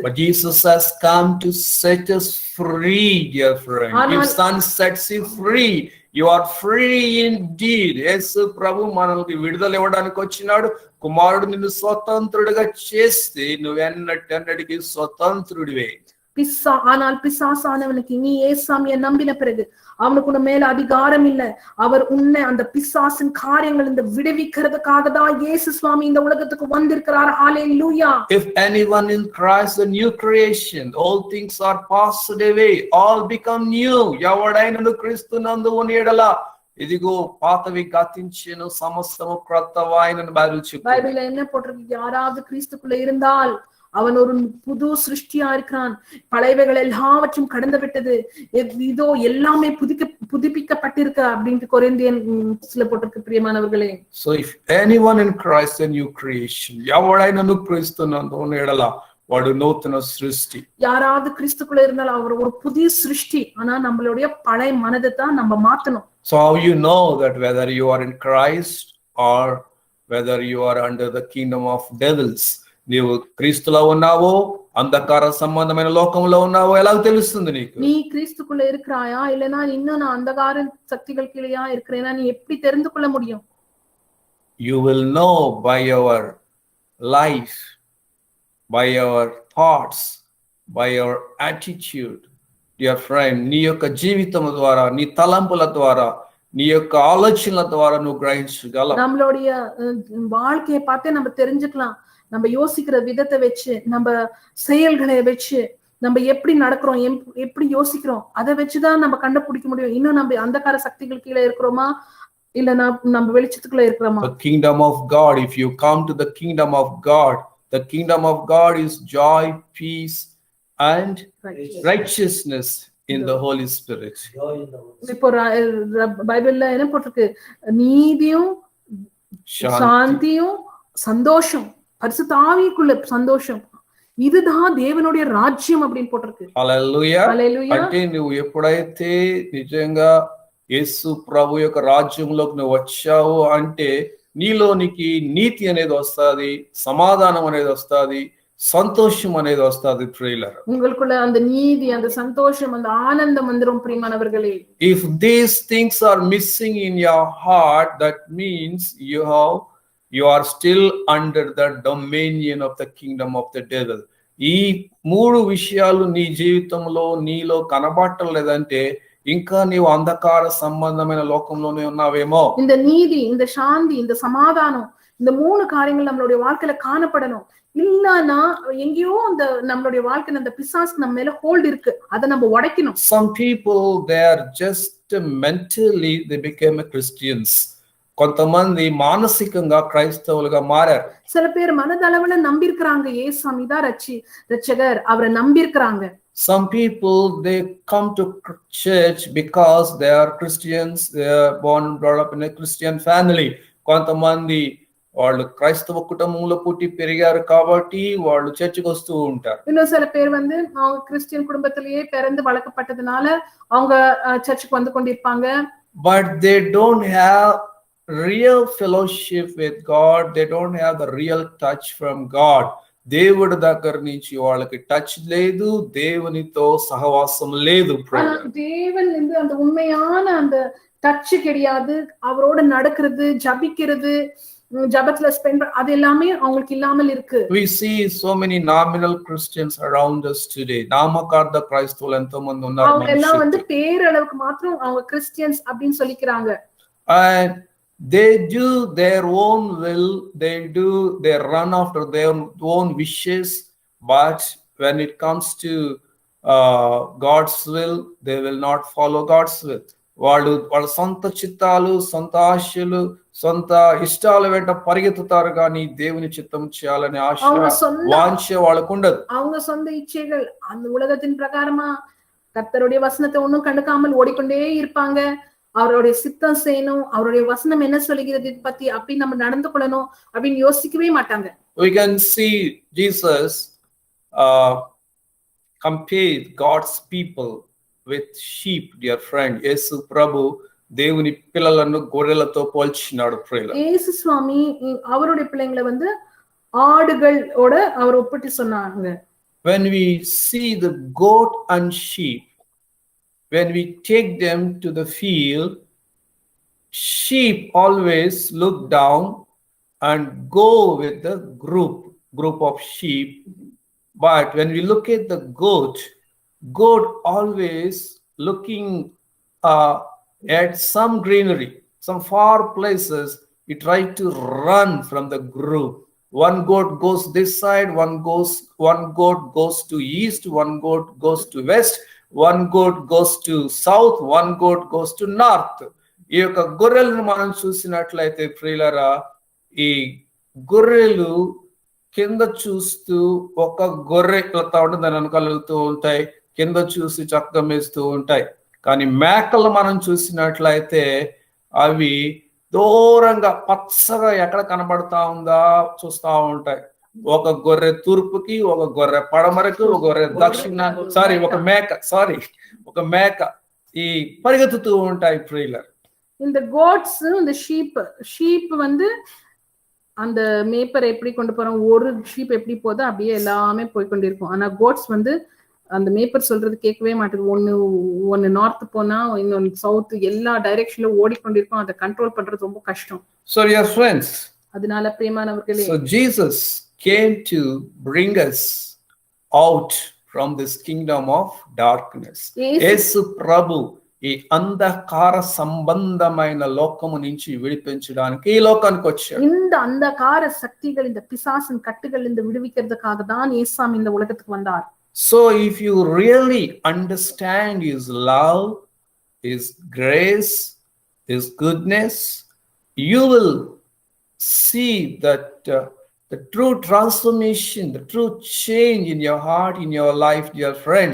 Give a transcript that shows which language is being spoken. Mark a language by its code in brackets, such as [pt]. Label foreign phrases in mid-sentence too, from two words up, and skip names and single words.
[en] But Jesus has come to set us free, dear friend. If Son sets you free, you are free indeed. [te] యేసు ప్రభు మనల్ని విడుదల ఇవ్వడానికి వచ్చినాడు. కుమారుడు నిన్ను స్వతంత్రుడిగా చేస్తే నువ్వెన్నటికి స్వతంత్రుడివే. [ta] ஆனால் பிசாசானவனுக்கு நீ ஏசாமிய நம்பின பிறகு அவனுக்கு மேல அதிகாரம் இல்ல. அவர் உன்னை அந்த பிசாசின் காரியங்கள் இந்த விடுவிக்கிறதுக்காக தான் இயேசு சுவாமி இந்த உலகத்துக்கு வந்திருக்கிறார். ஹalleluya. [en] If anyone in Christ, a new creation, all things are passed away, all become new. [te] ఎవడైనను క్రీస్తునందు ఉన్నెడల ఇదిగో పాతవి గతించెను, సమస్తము క్రొత్తవాయెనని బైబిల్ చెప్తుంది. [ta] பைபிள்ல என்ன போட்டிருக்கு? யாராவது கிறிஸ்துக்குள்ள இருந்தால் அவன் ஒரு புது சிருஷ்டியா இருக்கிறான், பழையவைகள் எல்லாவற்றும் கடந்து விட்டது, இதோ எல்லாமே புதுப்பிக்கப்பட்டிருக்கு அப்படின்ட்டு கொரிந்தியன்ஸ்ல போட்டிருக்கு. பிரியமானவர்களே, [en] so if anyone in Christ, a new creation, [te] ఎవడైనను క్రీస్తునందు ఉన్నెడల వాడు నూతన సృష్టి. [ta] யாராவது கிறிஸ்துக்குள்ள இருந்தால் அவர் ஒரு புதிய சிருஷ்டி. ஆனா நம்மளுடைய பழைய மனதை தான் நம்ம மாத்தணும். [en] So how you know that whether you are in Christ or whether you are under the kingdom of devils? [te] నీవు క్రీస్తులో ఉన్నావో అంధకార సంబంధమైన లోకంలో ఉన్నావో ఎలా తెలుస్తుంది నీకు? [ta] நீ கிறிஸ்துக்குள்ள இருக்கிறாயா இல்லனா இன்னும் நான் அந்தகார சக்திகள் கீழயா இருக்கிறேனா நீ எப்படி தெரிந்து கொள்ள முடியும்? You will know by your life, by your thoughts, by your attitude. Dear friend, నీ యొక్క జీవితం ద్వారా, నీ తలంపుల ద్వారా, నీ యొక్క ఆలోచనల ద్వారా నువ్వు గ్రహించగలవు. நம்மளுடைய வாழ்க்கையை பார்த்தே நம்ம தெரிஞ்சுக்கலாம். நம்ம யோசிக்கிற விதத்தை வச்சு, நம்ம செயல்களை வச்சு, நம்ம எப்படி நடக்கிறோம், எப்படி யோசிக்கிறோம், அதை வச்சுதான் நம்ம கண்டுபிடிக்க முடியும். இன்னும் நம்ம அந்தகார சக்திகள் கீழே இருக்கிறோமா, இல்ல நம்ம வெளிச்சத்துக்குள்ள இருக்கிறோமா? [en] The kingdom of God, if you come to the kingdom of God, the kingdom of God is joy, peace and righteousness in the Holy Spirit. [ta] இப்போ பைபிள்ல என்ன போட்டிருக்கு? நீதியும் சாந்தியும் சந்தோஷம், பரிசுத்த ஆவிக்குள்ள சந்தோஷம், இதுதான் தேவனுடைய రాజ్యం அப்படின்னு పోటిருக்கு. [te] హల్లెలూయా. అంటే నువ్వు ఎప్పుడైతే నిజంగా యేసు ప్రభు యొక్క రాజ్యంలోకి నువ్వు వచ్చావు అంటే నీలోనికి నీతి అనేది వస్తుంది, సమాధానం అనేది వస్తుంది, సంతోషం అనేది వస్తుంది. ప్రియులారా, [ta] உங்களுக்குள்ள அந்த நீதி, அந்த சந்தோஷம், அந்த ஆனந்தம் வந்துரும் பிரியமானவர்களே. [en] If these things are missing in your heart, that means you are still under the dominion of the kingdom of the devil. [te] ఈ మూడు విషయాలు నీ జీవితంలో నీలో కనబడలేదంటే ఇంకా నీవు అంధకార సంబంధమైన లోకంలోనే ఉన్నావేమో. [ta] இந்த நீதி, இந்த சாந்தி, இந்த சமாதானம், இந்த மூணு காரியங்கள் நம்மளுடைய வாழ்க்கையில காணப்படணும். இல்லனா எங்கேயோ அந்த நம்மளுடைய வாழ்க்கையில அந்த பிசாசு நம்ம மேல ஹோல்ட் இருக்கு, அதை நம்ம உடைக்கணும். [en] Some people, they are just mentally they became Christians. [te] కొంతమంది మానసికంగా క్రైస్తవులుగా మారారు. [ta] சில பேர் மனதளவுல நம்பியிருக்கிறாங்க, இயேசுசாமி தான் ரட்சகர், அவரை நம்பியிருக்கிறாங்க. [en] Some people, they come to church because they are Christians, they are born and brought up in a Christian family. [te] కొంతమంది వాళ్ళు క్రైస్తవ కుటుంబంలో పుట్టి పెరిగారు కాబట్టి వాళ్ళు చర్చికి వస్తూ ఉంటారు. [ta] இன்னும் சில பேர் வந்து அவங்க கிறிஸ்டியன் குடும்பத்திலேயே பிறந்து வளர்க்கப்பட்டதுனால அவங்க சர்ச்சுக்கு வந்து கொண்டிருப்பாங்க. [en] But they don't have real fellowship with God. They don't have the real touch from God. [te] దేవుడి దగ్గర నుంచి వాళ్ళకి టచ్ లేదు, దేవునితో సహవాసం లేదు. [ta] தேவன் அந்த உண்மையான அந்த டச் கிடையாது. அவரோட நடக்கிறது, ஜபிக்கிறது, ஜபத்துல ஸ்பெண்ட் அது எல்லாமே அவங்களுக்கு இல்லாமல் இருக்கு. [en] We see so many nominal Christians around us today. [ta] நாமகார்த்த கிறிஸ்தவர்கள் [te] ఎంతో మంది ఉన్నారు. [ta] அவங்க எல்லாம் வந்து பேரளவுக்கு மாத்திரம் அவங்க கிறிஸ்டியன்ஸ் அப்படினு சொல்லிக்கிறாங்க. [en] And they do their own will, they run after their own wishes, but when it comes to God's will, they will not follow God's will. [te] వాళ్ళ సొంత చిత్తాలు, సొంత ఆశలు, సొంత ఇష్టాల వెంట పరిగెత్తుతారు కానీ దేవుని చిత్తం చేయాలనే ఆశ, వాంఛ వాళ్ళకు ఉండదు. [ta] அவங்க சொந்த இச்சைகள் அந்த உலகத்தின் பிரகாரமா கர்த்தருடைய வசனத்தை ஒண்ணும் கண்டுக்காமல் ஓடிக்கொண்டே இருப்பாங்க. அவருடைய சித்தம் செய்யணும், அவருடைய வசனம் என்ன சொல்லுகிறது பத்தி அப்படி நம்ம நடந்து கொள்ளணும் அப்படின்னு யோசிக்கவே மாட்டாங்க. [en] We can see Jesus compare God's people with sheep, dear friend. [te] యేసు ప్రభు దేవుని పిల్లలను గొర్రెలతో పోల్చినాడు. యేసు స్వామి [ta] அவருடைய பிள்ளைங்களை வந்து ஆடுகளோட அவர் ஒப்பிட்டு சொன்னாங்க. [en] When we see the goat and sheep, when we take them to the field, sheep always look down and go with the group of sheep. But when we look at the goat always looking at some greenery, some far places. He tried to run from the group. One goat goes this side, one goat goes to east, one goat goes to west, one goat goes to south, one goat goes to north. [te] ఈ యొక్క గొర్రెలను మనం చూసినట్లయితే ప్రియులారా, ఈ గొర్రెలు కింద చూస్తూ ఒక గొర్రె వెళ్తా ఉంటుంది, దాని వెనకాల వెళ్తూ ఉంటాయి, కింద చూసి చక్కగా మేస్తూ ఉంటాయి. కానీ మేకలు మనం చూసినట్లయితే అవి దూరంగా పచ్చగా ఎక్కడ కనబడతా ఉందా చూస్తా ఉంటాయి. ఒక గొర్రె తూర్పుకి, ఒక గొర్రె పడమరకు, ఒక గొర్రె దక్షిణ, ఒక మేక ఈ పరిగెత్తుతూ ఉంటాయి. ప్రియులర్, [ta] இந்த கோட்ஸ், இந்த ஷீப் வந்து அந்த மேப்பரை எப்படி கொண்டு போறோம், ஒரு ஷீப் எப்படி போதோ அப்படியே எல்லாமே போய் கொண்டிருக்கும். ஆனா கோட்ஸ் வந்து அந்த மேப்பர் சொல்றது கேட்கவே மாட்டேங்குது. ஒன்னு நார்த் போனா இன்னொன்னு சவுத், எல்லா டைரக்ஷன்ல ஓடிக்கொண்டிருக்கும். அதை கண்ட்ரோல் பண்றது ரொம்ப கஷ்டம். [en] So dear friends, [ta] அதனால பிரியமானவர்களே, [en] so Jesus came to bring us out from this kingdom of darkness. [te] యేసు యేసు ప్రభు ఈ అంధకార సంబంధమైన లోకము నుంచి విడిపించడానికి ఈ లోకానికి వచ్చాడు. [ta] இந்த அந்தகார சக்திகள், இந்த பிசாசின் கட்டுகள் இருந்து விடுவிக்கிறதுக்காக தான் இயேசுசாமி இந்த உலகத்துக்கு வந்தார். [en] So if you really understand his love, his grace, his goodness, you will see that the true transformation, the true change in your heart, in your life, dear friends.